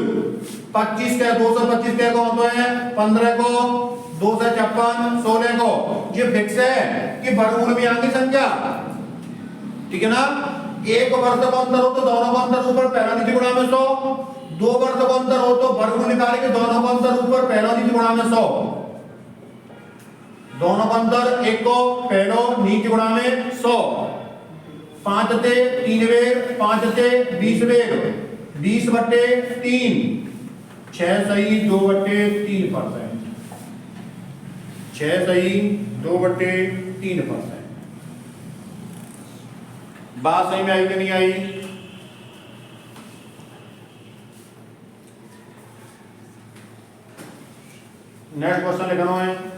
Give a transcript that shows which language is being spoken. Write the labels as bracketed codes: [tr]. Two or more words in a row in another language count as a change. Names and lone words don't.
[hi] 25 का 225 का कौन तो है 15 को, 2 से 56 16 को, ये फिक्स है कि वर्गमूल में आएंगी संख्या, ठीक है ना। एक वर्ष का अंतर हो तो दोनों का अंतर ऊपर पहला नीचे गुणा में 100, 2 वर्ष का अंतर हो तो वर्गमूल निकालेंगे दोनों का अंतर ऊपर पहला नीचे गुणा में 100, दोनों का अंतर एक को पहलो नीचे गुणा में 100, 5 ते 3 वेर 5 ते 20 वेर 20/3, 6 सही 2/3%, 6 सही 2/3%। बात सही में आई कि नहीं आई? [en] Next question [hi] लिखना है।